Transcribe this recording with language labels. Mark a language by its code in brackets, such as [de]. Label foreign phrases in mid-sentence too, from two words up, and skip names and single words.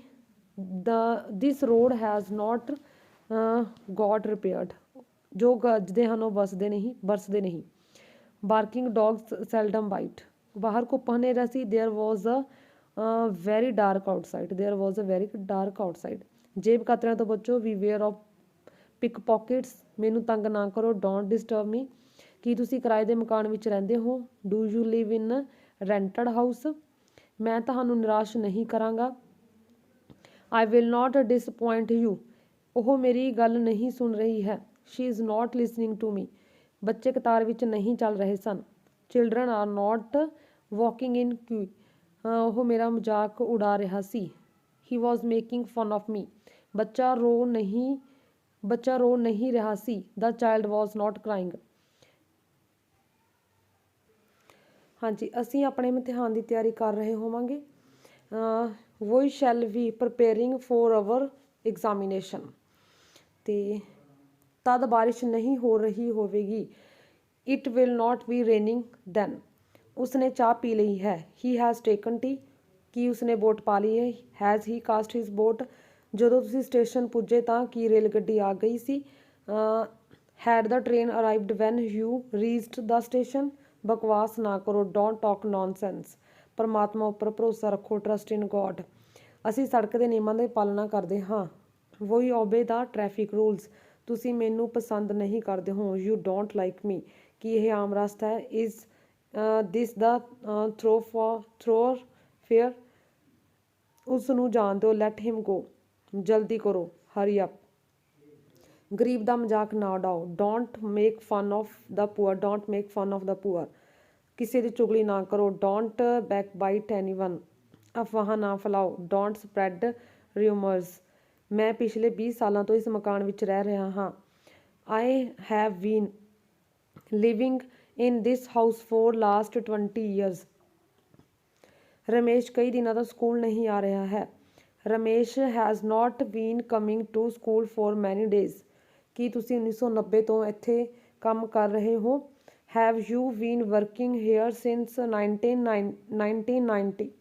[en] This road has not got repaired, [pa] ਜੋ ਗੱਜਦੇ ਹਨ ਉਹ ਬਰਸਦੇ ਨਹੀਂ। [en] Barking dogs seldom bite, [pa] ਬਾਹਰ ਘੁੱਪ ਹਨੇਰਾ ਸੀ। [en] There was a very dark outside, [pa] ਜੇਬ ਕਾਤਰਿਆਂ ਤੋਂ ਬਚੋ। [en] Beware of pick pockets, [pa] ਮੈਨੂੰ ਤੰਗ ਨਾ ਕਰੋ। [en] Don't disturb me, [pa] ਕੀ ਤੁਸੀਂ ਕਿਰਾਏ ਦੇ ਮਕਾਨ ਵਿੱਚ ਰਹਿੰਦੇ ਹੋ। [en] Do you live in rented house, [pa] ਮੈਂ ਤੁਹਾਨੂੰ ਨਿਰਾਸ਼ ਨਹੀਂ ਕਰਾਂਗਾ। [en] I will not disappoint you, [pa] ਉਹ ਮੇਰੀ ਗੱਲ ਨਹੀਂ ਸੁਣ ਰਹੀ ਹੈ। [en] She is not listening to me, [pa] ਬੱਚੇ ਕਤਾਰ ਵਿੱਚ ਨਹੀਂ ਚੱਲ ਰਹੇ ਸਨ। [en] Children are not walking in queue, [pa] ਉਹ ਮੇਰਾ ਮਜ਼ਾਕ ਉਡਾ ਰਿਹਾ ਸੀ। [en] He was making fun of me, [pa] ਬੱਚਾ ਰੋ ਨਹੀਂ ਰਿਹਾ ਸੀ। [en] The child was not crying। [pa] ਹਾਂਜੀ, ਅਸੀਂ ਆਪਣੇ ਇਮਤਿਹਾਨ ਦੀ ਤਿਆਰੀ ਕਰ ਰਹੇ ਹੋਵਾਂਗੇ। [en] We shall be preparing for our examination, [pa] ਤੇ ਤਦ ਬਾਰਿਸ਼ ਨਹੀਂ ਹੋ ਰਹੀ ਹੋਵੇਗੀ। [en] It will not be raining then, [pa] ਉਸਨੇ ਚਾਹ ਪੀ ਲਈ ਹੈ। [en] He has taken tea, [pa] ਕੀ ਉਸਨੇ ਵੋਟ ਪਾ ਲਈ ਹੈ। [en] Has he cast his vote, [pa] ਜਦੋਂ ਤੁਸੀਂ ਸਟੇਸ਼ਨ ਪੁੱਜੇ ਤਾਂ ਕੀ ਰੇਲ ਗੱਡੀ ਆ ਗਈ ਸੀ। [en] Had the train arrived when you reached the station, [pa] ਬਕਵਾਸ ਨਾ ਕਰੋ। [en] Don't talk nonsense, [pa] ਪਰਮਾਤਮਾ ਉੱਪਰ ਭਰੋਸਾ ਰੱਖੋ। [en] Trust in God, [pa] ਅਸੀਂ ਸੜਕ ਦੇ ਨਿਯਮਾਂ ਦੀ ਪਾਲਣਾ ਕਰਦੇ ਹਾਂ। [en] We obey the traffic rules, [pa] ਤੁਸੀਂ ਮੈਨੂੰ ਪਸੰਦ ਨਹੀਂ ਕਰਦੇ ਹੋ। [en] You don't like me, [pa] ਕੀ ਇਹ ਆਮ ਰਸਤਾ ਹੈ। [en] Is this the thoroughfare, [pa] ਉਸ ਨੂੰ ਜਾਣ ਦਿਓ। [en] Let him go, [pa] ਜਲਦੀ ਕਰੋ। [en] Hurry up, [pa] ਗਰੀਬ ਦਾ ਮਜ਼ਾਕ ਨਾ ਉਡਾਓ। [en] Don't make fun of the poor, [pa] ਕਿਸੇ ਦੀ ਚੁਗਲੀ ਨਾ ਕਰੋ। [en] Don't back bite anyone, [pa] ਅਫਵਾਹਾਂ ਨਾ ਫੈਲਾਓ। [en] Don't spread rumours, [pa] ਮੈਂ ਪਿਛਲੇ 20 ਸਾਲਾਂ ਤੋਂ ਇਸ ਮਕਾਨ ਵਿੱਚ ਰਹਿ ਰਿਹਾ ਹਾਂ। [en] I have been living in this house for last 20 years. [pa] ਰਮੇਸ਼ ਕਈ ਦਿਨਾਂ ਤੋਂ ਸਕੂਲ ਨਹੀਂ ਆ ਰਿਹਾ ਹੈ। [en] Ramesh has not been coming to school for many days. [pa] ਕੀ ਤੁਸੀਂ 1990 ਤੋਂ ਇੱਥੇ ਕੰਮ ਕਰ ਰਹੇ ਹੋ? [en] Have you been working here since 1990.